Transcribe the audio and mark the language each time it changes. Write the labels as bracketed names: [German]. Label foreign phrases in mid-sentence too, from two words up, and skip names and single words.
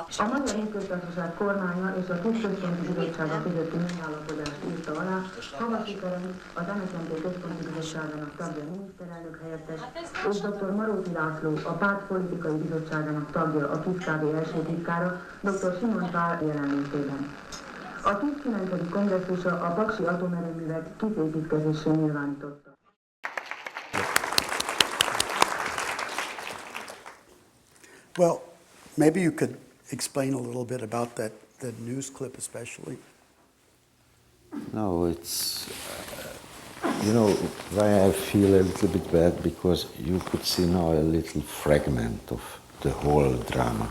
[Hungarian] A Magyar Népköztársaság kormánya és a Központi Bizottsága közötti megállapodást írta alá Havasi Ferenc, az MSZNP Központi Bizottságának tagja, miniszterelnök helyettes, és dr. Maróti László, a párt politikai bizottságának tagja, a KISZ-KV első titkára, dr. Simon Pál jelenlétében. A 19. kongresszusa a paksi atomerőművek kiszépítkezésén nyilvánította. [English] Well, maybe you could explain a little bit about that news clip especially. No, it's, you know, why I feel a little bit bad, because you could see now a little fragment of the whole drama.